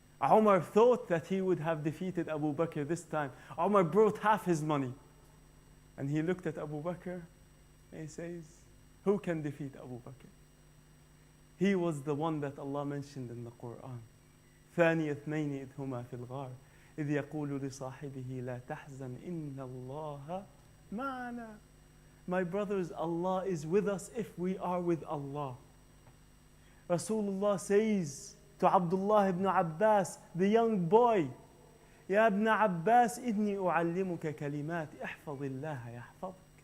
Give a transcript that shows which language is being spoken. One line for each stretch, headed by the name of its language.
English: Umar thought that he would have defeated Abu Bakr this time. Umar brought half his money. And he looked at Abu Bakr and he says, who can defeat Abu Bakr? He was the one that Allah mentioned in the Quran.
Arabic: ثاني اثنين إذ هما في الغار إذ يقول لصاحبه لا تحزن إن الله معنا.
English: My brothers, Allah is with us if we are with Allah. Rasulullah says to Abdullah ibn Abbas, the young boy,
Arabic: يا ابن عباس إني أعلمك كلمات احفظ الله يحفظك.